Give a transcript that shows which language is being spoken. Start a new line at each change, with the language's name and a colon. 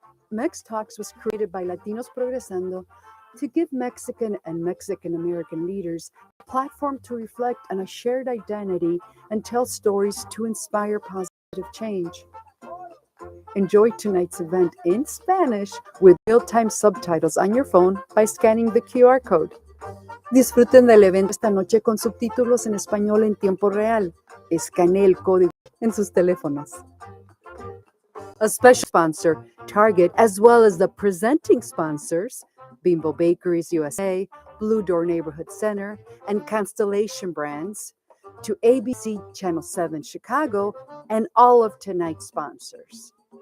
English: MEX Talks was created by Latinos Progresando to give Mexican and Mexican American leaders a platform to reflect on a shared identity and tell stories to inspire positive change. Enjoy tonight's event in Spanish with real-time subtitles on your phone by scanning the QR code.
Spanish: Disfruten del evento esta noche con subtítulos en español en tiempo real. Escanee el código en sus teléfonos.
English: A special sponsor, Target, as well as the presenting sponsors, Bimbo Bakeries USA, Blue Door Neighborhood Center, and Constellation Brands, to ABC Channel 7 Chicago, and all of tonight's sponsors.